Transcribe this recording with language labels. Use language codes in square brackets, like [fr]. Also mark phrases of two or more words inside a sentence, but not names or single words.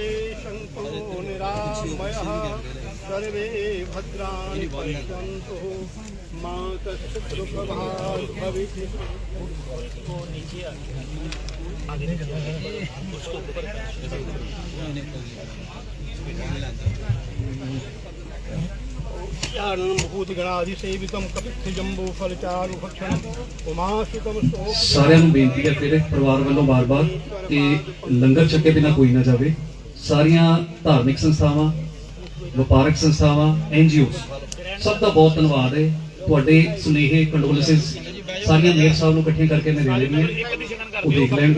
[sa] सन्तु निरामयः सर्वे भद्राणि पश्यन्तु मा कश्चित् दुःखभाग् भवेत् भूतिगणाधिसेवितं कपित्थजम्बूफलचारुभक्षणम् उमासुतं [pa] ਸਾਰਿਆਂ ਨੂੰ ਬੇਨਤੀ ਹੈ ਤੇਰੇ ਪਰਿਵਾਰ ਵੱਲੋਂ ਬਾਰ-ਬਾਰ ਕਿ ਲੰਗਰ ਛਕੇ ਬਿਨਾ ਕੋਈ ਨਾ ਜਾਵੇ। ਸਾਰੀਆਂ ਧਾਰਮਿਕ ਸੰਸਥਾਵਾਂ, ਵਪਾਰਕ ਸੰਸਥਾਵਾਂ, NGOs ਸਭ ਦਾ ਬਹੁਤ ਧੰਨਵਾਦ ਹੈ। ਤੁਹਾਡੇ ਸੁਨੇਹੇ ਕੰਡੋਲੈਂਸਸ ਸਾਰੀਆਂ ਮੇਅਰ ਸਾਹਿਬ ਨੂੰ ਇਕੱਠੀਆਂ ਕਰਕੇ ਮੈਂ ਦੇ ਦੇਣੀ ਹੈ, ਉਹ ਦੇਖ ਲੈਣਗੇ।